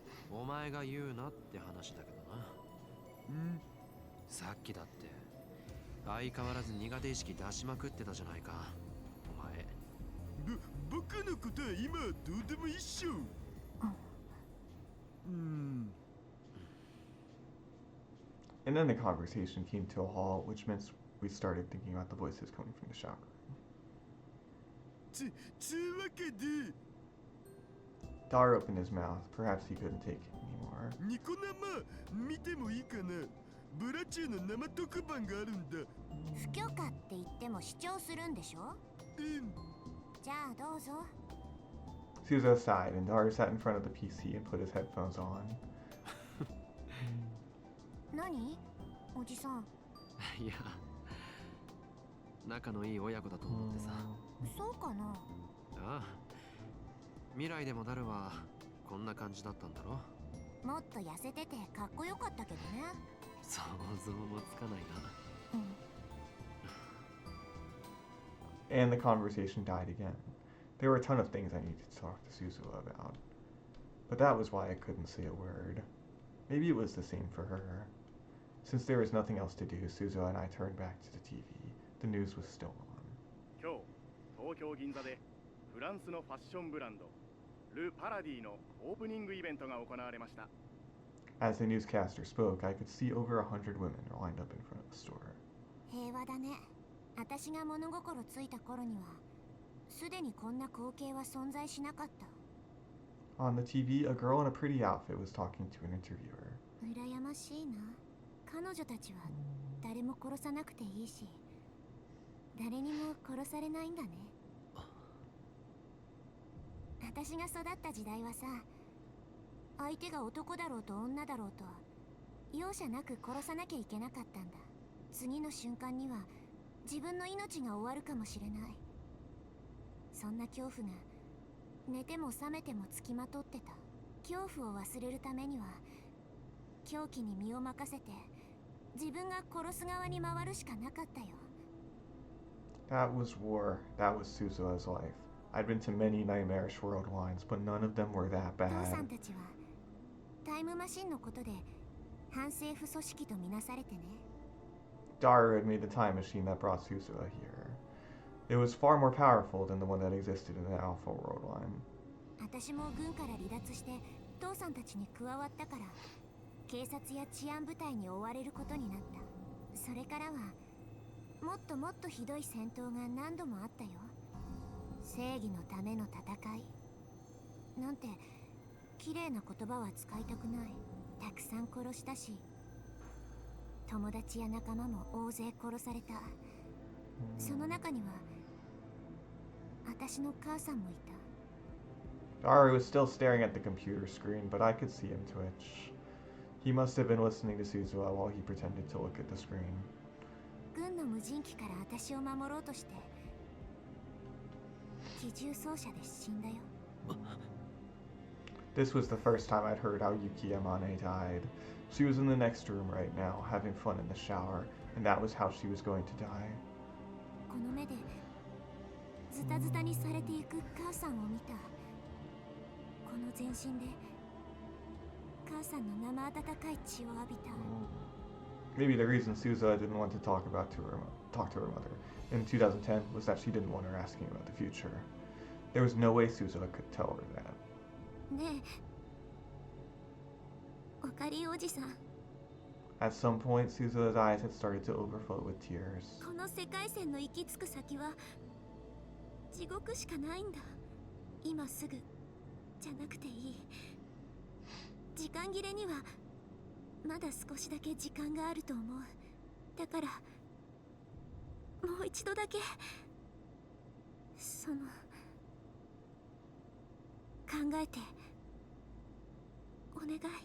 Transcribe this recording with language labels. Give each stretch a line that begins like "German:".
Japanese: お前が言うなって話だけどな。さっきだって相変わらず苦手意識出しまくってたじゃないかお前。僕のことは今はどうでもいいっしょ。
English: And then the conversation came to a halt, which meant we started thinking about the voices coming from the chakra.
Japanese: つうわけで
English: Daru opened his mouth. Perhaps he couldn't take it anymore.
Japanese: ニコ生見てもいいかな。ブラチューの生特番があるんだ。不許可って言っても主張するんでしょ。じゃあどうぞ。
English: Suzuha sighed, and Daru sat in front of the PC and put his headphones on.
Japanese: 何？おじさん。いや仲のいい親子だと思ってさ。そうかな。ああ未来でもダルはこんな感じだったんだろ。もっと痩せててかっこよかったけどね。想像もつかないな。
English: And the conversation died again. There were a ton of things I needed to talk to Suzuha about. But that was why I couldn't say a word. Maybe it was the same for her. Since there was nothing else to do, Suzuha and I turned back to the TV. The news was still on.
Japanese: 今日東京銀座でフランスのファッションブランドル・パラディのオープニングイベントが行われました。
English: As the newscaster spoke, I could see over 100 women lined up in front of the store.
Japanese: 平和だね。私が物心ついた頃にはすでにこんな光景は存在しなかった。
English: On the TV, a girl in a pretty outfit was talking to an interviewer.
Japanese: 羨ましいな。彼女たちは誰も殺さなくていいし、誰にも殺されないんだね。私が育った時代はさ、相手が男だろうと女だろうと容赦なく殺さなきゃいけなかったんだ。次の瞬間には自分の命が終わるかもしれない。そんな恐怖が寝ても覚めてもつきまとってた。恐怖を忘れるためには狂気に身を任せて自分が殺す側に回るしかなかったよ。
English: That was war. That was Suzuha's life. I'd been to many nightmarish world lines, but none of them were that
Japanese: 父さん
English: bad.
Japanese: たちはタイムマシンのことで反政府組織とみなされてね。
English: Daru had made the time machine that brought Suzuha here. It was far more powerful than the one that existed in the Alpha world line.
Japanese: 私も軍から離脱して父さんたちに加わったから警察や治安部隊に追われることになった。それからはもっともっとひどい戦闘が何度もあったよ。正義のための戦いなんて綺麗な言葉は使いたくない。たくさん殺したし友達や仲間も大勢殺された。その中には私の母さんもいた。
English: Daru was still staring at the computer screen, but I could see him twitch. He must have been listening to Suzuha while he pretended to look at the screen.
Japanese: 軍の無人機から私を守ろうとして機銃掃射で死んだよ。
English: This was the first time I'd heard how Yuki Amane died. She was in the next room right now, having fun in the shower, and that was how she was going to die.
Japanese: この目でズタズタにされていく母さんを見た。この全身で母さんの生温かい血を浴びた。
English: Maybe the reason Suzuha didn't want to talk to her mother in 2010 was that she didn't want her asking about the future. There was no way Suzuha could tell her that.
Japanese: ねえ、おかりおじさん、
English: At some point, Suzuha's eyes had started to overflow with tears.
Japanese: この世界線の行き着く先は地獄しかないんだ。今すぐじゃなくていい。時間切れにはまだ少しだけ時間があると思う。だからもう一度だけその考えてお願い。